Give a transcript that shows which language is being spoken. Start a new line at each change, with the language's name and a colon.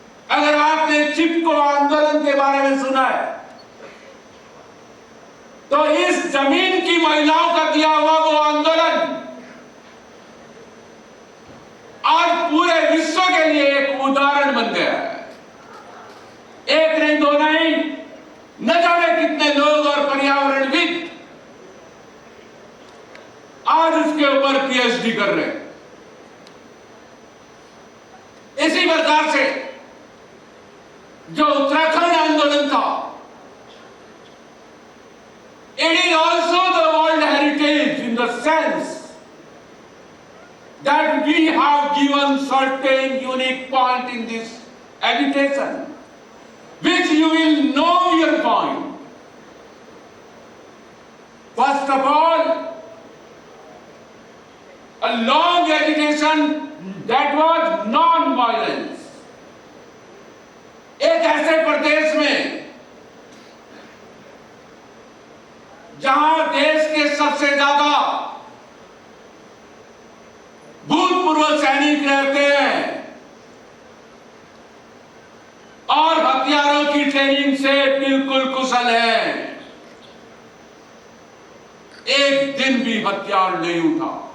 Hindi: अगर आपने चिपको आंदोलन के बारे में सुना है तो इस जमीन की महिलाओं का दिया हुआ वो आंदोलन आज पूरे विश्व के लिए एक उदाहरण बन गया है। एक नहीं, दो नहीं, न जाने कितने लोग और पर्यावरणविद आज उसके ऊपर पीएचडी कर रहे हैं। इसी प्रकार से जो उत्तराखंड आंदोलन था,
English: it is also the world heritage in the sense that we have given certain unique point in this agitation, which you will know your point. First of all, a long agitation that was non-violence.
Hindi: एक ऐसे प्रदेश में जहां देश के सबसे ज्यादा भूतपूर्व सैनिक रहते हैं और हथियारों की ट्रेनिंग से बिल्कुल कुशल हैं, एक दिन भी हथियार नहीं उठा।